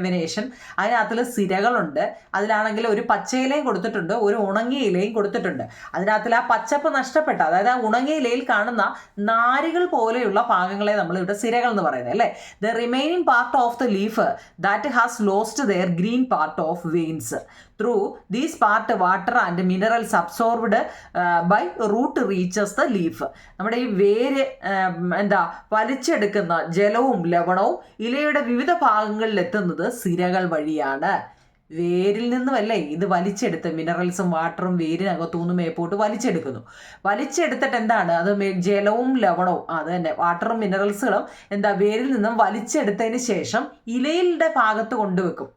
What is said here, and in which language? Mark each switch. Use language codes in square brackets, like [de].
[ml] Venation, അതിനകത്തിൽ സിരകളുണ്ട്. അതിലാണെങ്കിൽ ഒരു പച്ചയിലയും കൊടുത്തിട്ടുണ്ട്, ഒരു ഉണങ്ങിയ ഇലയും കൊടുത്തിട്ടുണ്ട്. അതിനകത്തിൽ ആ പച്ചപ്പ് നഷ്ടപ്പെട്ട, അതായത് ആ ഉണങ്ങിയ ഇലയിൽ കാണുന്ന നാരുകൾ പോലെയുള്ള ഭാഗങ്ങളെ നമ്മളിവിടെ സിരകൾ എന്ന് പറയുന്നത് അല്ലേ. [en] The remaining part of the leaf that has lost their green part of veins. Through these part, water and minerals absorbed by root reaches the leaf. [ml] നമ്മുടെ ഈ വേര് വലിച്ചെടുക്കുന്ന ജലവും ലവണവും ഇലയുടെ വിവിധ ഭാഗങ്ങളിൽ എത്തുന്നത് സിരകൾ വഴിയാണ്. വേരിൽ നിന്നുമല്ലേ ഇത് വലിച്ചെടുത്ത് മിനറൽസും വാട്ടറും വേരിനകത്തുനിന്ന് മേപ്പോട്ട് വലിച്ചെടുക്കുന്നു. വലിച്ചെടുത്തിട്ട് എന്താണ് അത് ജലവും ലവണവും അത് തന്നെ വാട്ടറും മിനറൽസുകളും എന്താ വേരിൽ നിന്നും വലിച്ചെടുത്തതിന് ശേഷം ഇലയുടെ ഭാഗത്ത് കൊണ്ടുവെക്കും.